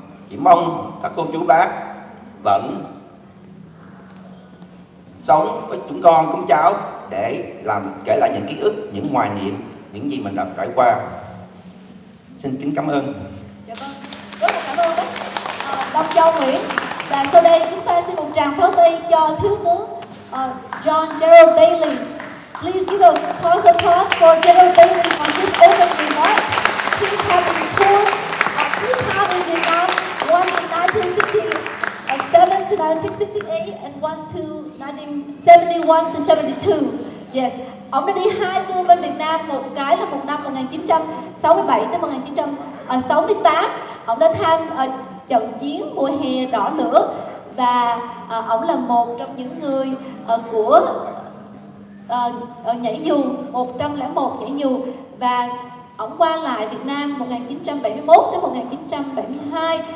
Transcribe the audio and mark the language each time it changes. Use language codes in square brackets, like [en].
[vi] Chỉ mong các cô chú bác vẫn sống với chúng con, chúng cháu để kể lại những ký ức, những hoài niệm, những gì mình đã trải qua. Xin kính cảm ơn. Dạ vâng, rất là cảm ơn bác Đông Châu Nguyễn. Và sau đây chúng ta xin một tràng pháo tay cho thiếu tướng John Gerald Bailey. [en] Please give a close applause for General Bailey on his opening remarks. He's having toured three times in Vietnam, one in 1967 to 1968 and one to 1971 to 72. [vi] Yes, ông đã đi 2 tour bên Việt Nam, một cái là một năm 1967 tới 1968. Ông đã tham trận chiến mùa hè đỏ lửa và ông là một trong những người của nhảy dù 101 nhảy dù, và ông qua lại Việt Nam 1971 tới 1972.